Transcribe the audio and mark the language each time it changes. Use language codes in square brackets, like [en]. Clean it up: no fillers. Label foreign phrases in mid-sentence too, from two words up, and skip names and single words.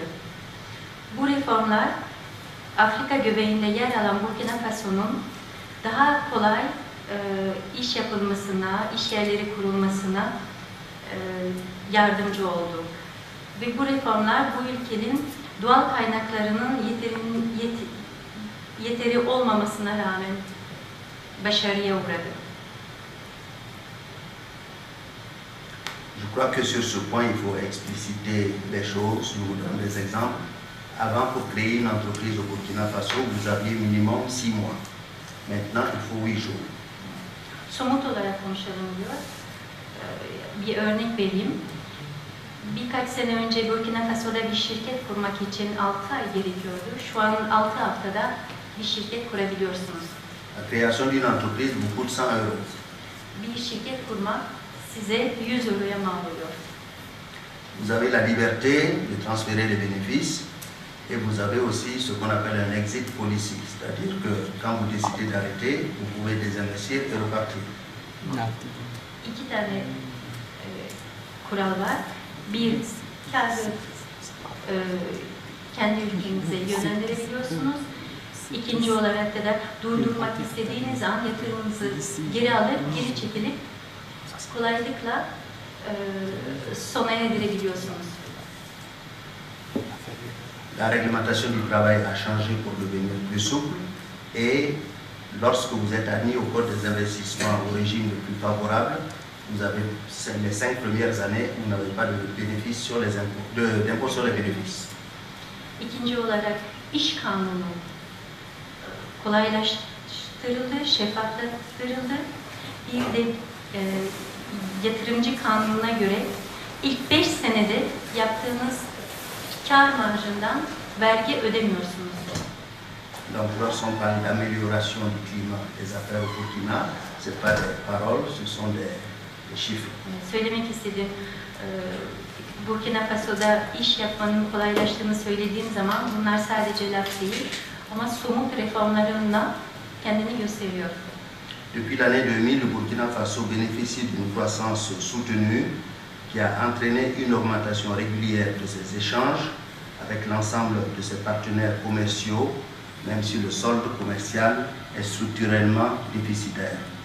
[tr] Bu reformlar Afrika göbeğinde yer alan Burkina Faso'nun daha kolay iş yapılmasına, iş yerleri kurulmasına yardımcı oldu. Ve bu reformlar bu ülkenin doğal kaynaklarının yeteri olmamasına rağmen başarıya uğradı. [fr] Je crois que sur ce point, il faut expliciter les choses. Je vous donne des exemples. Avant, pour créer une entreprise au Burkina Faso, vous aviez minimum 6 mois. Maintenant, il faut 8 jours. [tr] Somut olarak konuşalım diyor. Bir örnek vereyim. Birkaç sene önce Burkina Faso'da bir şirket kurmak için 6 ay gerekiyordu. Şu an 6 haftada bir şirket kurabiliyorsunuz. [fr] La création d'une entreprise vous coûte 100 euros. [tr] Bir şirket kurmak size 100 euroya mal oluyor. [fr] Vous avez la liberté de transférer les bénéfices et vous avez aussi ce qu'on appelle un [en] exit policy, [fr] c'est-à-dire que quand vous décidez d'arrêter, vous pouvez désinvestir et repartir. [tr] İki tane kural var. Bir, kendi ülkenize yönlendirebiliyorsunuz. İkinci olarak da durdurmak istediğiniz an yatırımınızı geri alıp, geri çekilip kolaylıkla sona erdirebiliyorsunuz. [fr] La réglementation du travail a changé pour devenir plus souple et lorsque vous êtes admis au code des investissements au régime le plus favorable, vous avez les 5 premières années, vous n'avez pas de bénéfice sur les impôts, d'impôt sur les bénéfices. [tr] İkinci olarak iş kanunu kolaylaştırıldı, şeffaflaştırıldı. Bir de yatırımcı kanununa göre ilk 5 senede yaptığınız kar marjından vergi ödemiyorsunuz. [fr] Donc lorsqu'on parle d'amélioration du climat des affaires au Burkina, ce n'est pas des paroles, ce sont des chiffres. [tr] Söylemek istediğim, Burkina Faso'da iş yapmanın kolaylaştığını söylediğim zaman bunlar sadece laf değil ama somut reformlarında kendini gösteriyor. [fr] Depuis l'année 2000, le Burkina Faso bénéficie d'une croissance soutenue qui a entraîné une augmentation régulière de ses échanges avec l'ensemble de ses partenaires commerciaux, même si le solde commercial est structurellement déficitaire.